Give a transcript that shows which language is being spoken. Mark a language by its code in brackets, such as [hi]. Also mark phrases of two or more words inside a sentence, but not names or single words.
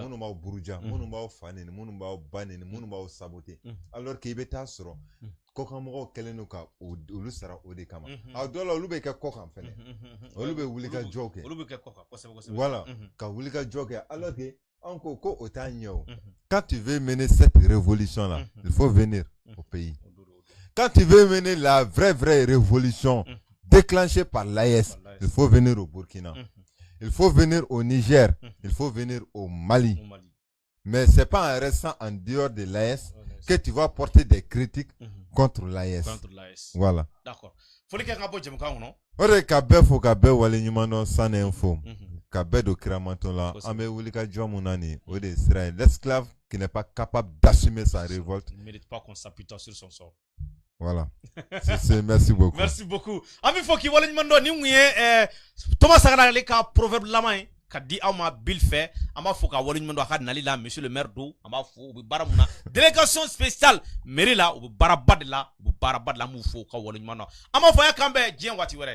[bm] minnu b'aw buruja minnu b'aw fa neni minnu b'aw ba neni minnu b'aw saboter [fr] alors que [bm] i bɛ taa sɔrɔ kɔkanmɔgɔw kɛlen don ka olu sara o de kama a dɔw la olu bɛ kɛ kɔkan fɛnɛ olu bɛ wuli ka jɔw kɛ olu bɛ kɛ kɔkan kosɛbɛ voilà ka wuli ka jɔ kɛ [fr] alors que [bm] an ko ko o t'a ɲɛ o [fr] quand tu veux mener cette révolution là il faut venir au pays quand tu veux mener la vraie révolution déclenché par l'AES, il faut venir au Burkina, il faut venir au Niger, il faut venir au Mali. Mais ce n'est pas en restant en dehors de l'AES que tu vas porter des critiques contre l'AES. Voilà. D'accord. [bm] foli kɛ ka bɔ jɛmukan kɔnɔ o de ka bɛɛ fo ka bɛɛ wale ɲuman dɔn San Info ka bɛɛ don Kiramanton la an bɛ wuli ka jɔ mun na nin o de ye sira ye [fr] l'esclave qui n'est pas capable d'assumer sa révolte il mérite pas qu'on s'appuie sur son sort. Voilà. C'est merci beaucoup. Merci beaucoup. [bm] Ami fo ki wala ɲuman dɔn ni mun ye Thomas Sankara ale ka proverbe laman ye ka di aw ma Bill fɛ an b'a fɔ ka wale ɲuman dɔn a ka nali la [fr] monsieur le maire [bm] do an b'a fɔ u bɛ baara mun na [fr] délégation spéciale [bm] mairie la u bɛ baaraba de la u bɛ baaraba de la an b'u fɔ ka wale ɲuman dɔn an b'a fɔ a kan bɛɛ diɲɛ waati wɛrɛ